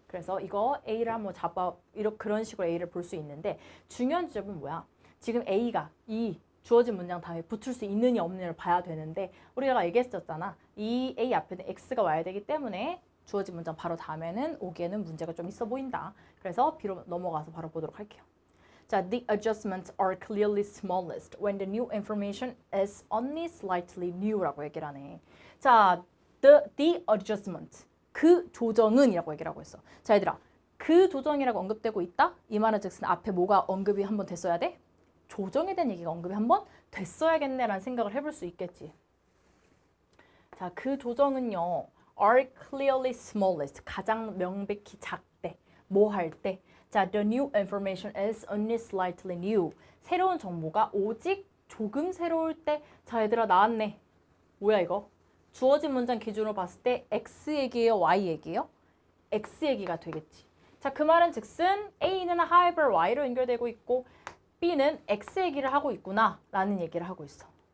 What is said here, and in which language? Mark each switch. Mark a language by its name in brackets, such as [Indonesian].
[Korean] 그래서 이거 A를 한번 그런 식으로 A를 볼 수 있는데 중요한 지점은 뭐야? 지금 A가 이 주어진 문장 다음에 붙을 수 있느냐 없느냐를 봐야 되는데 우리가 얘기했었잖아. 이 A 앞에는 X가 와야 되기 때문에 주어진 문장 바로 다음에는 오기에는 문제가 좀 있어 보인다. 그래서 B로 넘어가서 바로 보도록 할게요. [English] 자, the adjustments are clearly smallest when the new information is only slightly new라고 [Korean] 얘기를 하네. [English] 자, the adjustment. [Korean] 그 조정은 이라고 얘기를 하고 있어. 자, 얘들아. 그 조정이라고 언급되고 있다? 이 말은 즉슨 앞에 뭐가 언급이 한번 됐어야 돼? 조정에 대한 얘기가 언급이 한번 됐어야겠네라는 생각을 해볼 수 있겠지. 자, 그 조정은요. [English] are clearly smallest. [Korean] 가장 명백히 작대. 뭐 할 때? [English] 자, the new information is only slightly new. [Korean] 새로운 정보가 오직 조금 새로울 때. 자, 얘들아 나왔네. 뭐야 이거? 주어진 문장 기준으로 봤을 때 X 얘기예요? Y 얘기예요? X 얘기가 되겠지. 자, 그 말은 즉슨 A는 however Y로 연결되고 있고 B는 X 얘기를 하고 있구나 라는 얘기를 하고 있어.